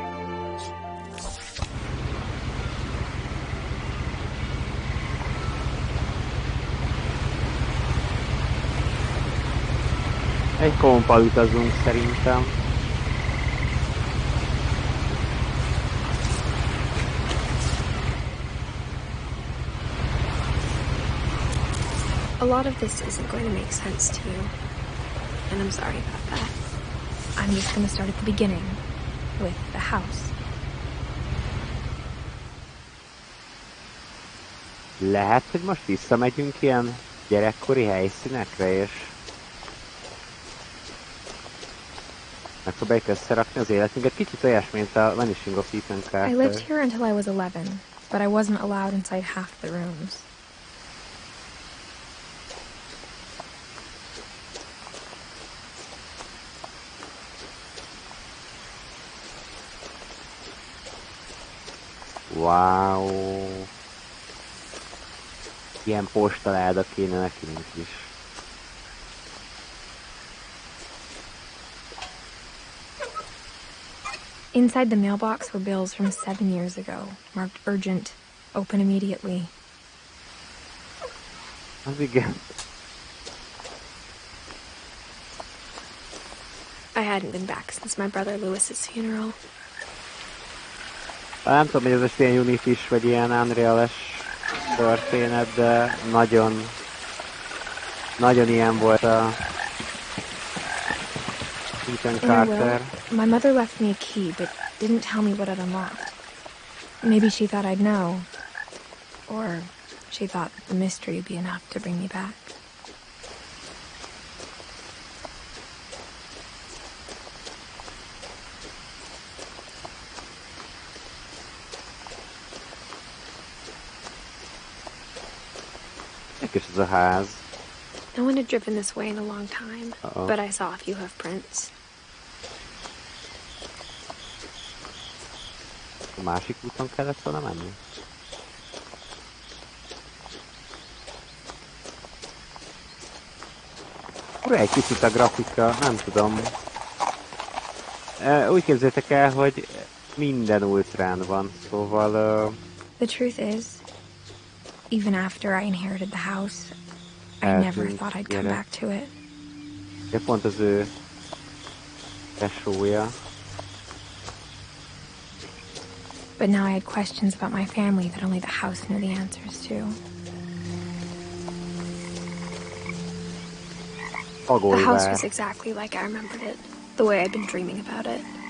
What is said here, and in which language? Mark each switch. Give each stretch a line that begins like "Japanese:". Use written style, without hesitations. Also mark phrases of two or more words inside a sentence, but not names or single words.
Hungarian: Egy kompal utazunk szerintem.
English: A lot of this isn't going to make sense to you, and I'm sorry about that. I'm just going to start at the beginning, with the house.
Hungarian: Lehet, hogy most visszamegyünk ilyen gyerekkori helyszínekre, és megpróbáljuk összerakni az életünket. Kicsit olyas, mint a Vanishing of Ethan Carter.
English: I lived here until I was 11, but I wasn't allowed inside half the rooms. Wow!
Hungarian: Ilyen postaláda kéne nekünk is.
English: Inside the mailbox were bills from 7 years ago, marked urgent, open immediately.
Hungarian: Az igen.
English: I hadn't been back since my brother Lewis's funeral.
Hungarian: Nem tudom, hogy ez most ilyen Unity-s, vagy ilyen Unreal-es történet, de nagyon ilyen volt a Ethan Carter.
English: My mother left me a key, but didn't tell me what it unlocked. Maybe she thought I'd know. Or she thought the mystery would be enough to bring me back.
Hungarian: Érdekes ez a ház.
English: No one had driven this way in a long time, but I saw a few hoofprints.
Hungarian: A másik úton kellett volna menni? Ura, egy kicsit a grafika, nem tudom. Úgy képzeljétek el, hogy minden ultrán van, szóval...
English: The truth is, even after I inherited the house, I never thought I'd come back to it.
Hungarian: De pont az ő tesója.
English: But now I had questions about my family that only the house knew the answers to. The house was exactly like I remembered it, the way I'd been dreaming about it.